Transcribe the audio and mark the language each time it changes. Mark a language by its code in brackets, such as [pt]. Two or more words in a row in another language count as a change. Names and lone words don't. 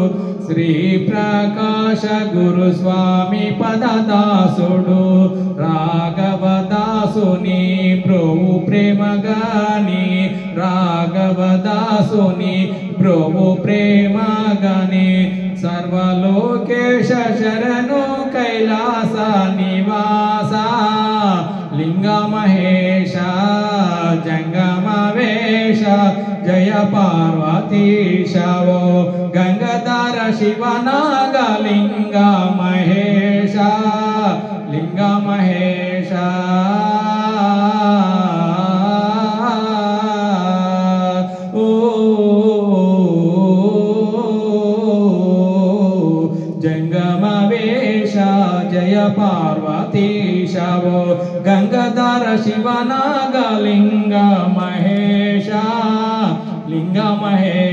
[te] శ్రీ ప్రకాశ గురు స్వామి పదదాసుడు, రాఘవదాసుని ప్రభు ప్రేమగాని, రాఘవదాసుని ప్రభు ప్రేమగాని. [sa] సర్వలోకేశ శరణు కైలాస నివాస, లింగ మహేశ. జంగమవేశ జయ పార్వతీశ. पार्वतीशवो गंगाधर शिवनागलिंग महेश लिंग महेश जंगमवेश जय पार्वतीशवो गंगाधर शिवनागलिंग महेश लिंग महेश।